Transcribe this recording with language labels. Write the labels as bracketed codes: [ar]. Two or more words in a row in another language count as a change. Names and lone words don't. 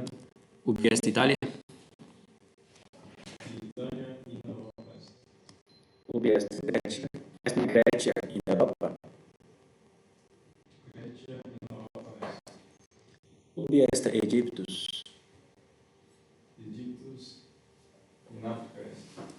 [la] Ubi est Italia? [pt] Itália e na Europa Est. [la] Ubi est Grecia? Est Grecia in Europa? [pt] Grécia e na Europa Est. [la] Ubi est Egyptus? Egiptus in África Est.